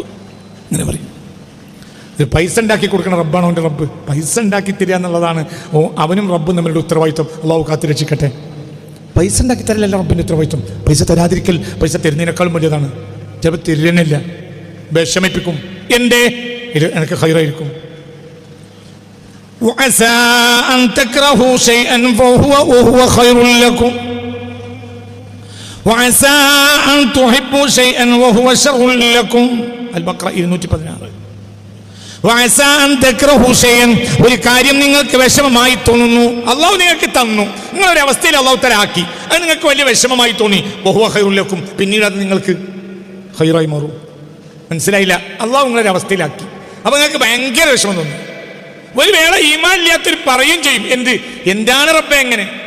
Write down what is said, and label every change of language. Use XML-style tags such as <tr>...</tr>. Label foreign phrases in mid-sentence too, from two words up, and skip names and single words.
<ml>ഇങ്ങനെ പറയും, ഒരു പൈസ ഉണ്ടാക്കി കൊടുക്കണ റബ്ബാണോ എൻ്റെ റബ്ബ്. പൈസ ഉണ്ടാക്കി തരിക എന്നുള്ളതാണ് അവനും റബ്ബും തമ്മിലുള്ള ഉത്തരവാദിത്വം. അള്ളാഹു കാത്തു രക്ഷിക്കട്ടെ. പൈസ ഉണ്ടാക്കി തരലല്ല റബ്ബിൻ്റെ ഉത്തരവാദിത്വം. പൈസ തരാതിരിക്കൽ പൈസ തരുന്നതിനേക്കാളും വലിയതാണ്. ചിലപ്പോൾ തരുന്നില്ല, വിഷമിപ്പിക്കും. എൻ്റെ ഇത് എനിക്ക് ഖൈറായിരിക്കും.</ml> <ar>وعسى أن تكرهوا شيئا وهو خير لكم وعسى أن تحبوا شيئا وهو شر لكم. البقرة 216. وعسى أن تكرهوا شيئا,</ar> <ml>ഒരു കാര്യം നിങ്ങൾക്ക് വിഷമമായി തോന്നുന്നു, അള്ളാഹു നിങ്ങൾക്ക് തന്നു, നിങ്ങളൊരു അവസ്ഥയിൽ</ml> <ar>الله تعالى</ar> <ml>ആക്കി, അത് നിങ്ങൾക്ക് വലിയ വിഷമമായി തോന്നി,</ml> <ar>وهو خير لكم,</ar> <ml>പിന്നീട് അത് നിങ്ങൾക്ക് ഖൈറായി മാറും. മനസ്സിലായില്ല? അള്ളാഹു നിങ്ങളൊരു അവസ്ഥയിലാക്കി, അപ്പൊ നിങ്ങൾക്ക് ഭയങ്കര വിഷമം തോന്നി. ഒരു വേള ഈമാൻ ഇല്ലാത്തൊരു പറയും ചെയ്യും, എന്താണ് റബ്ബേ എങ്ങനെ?</ml>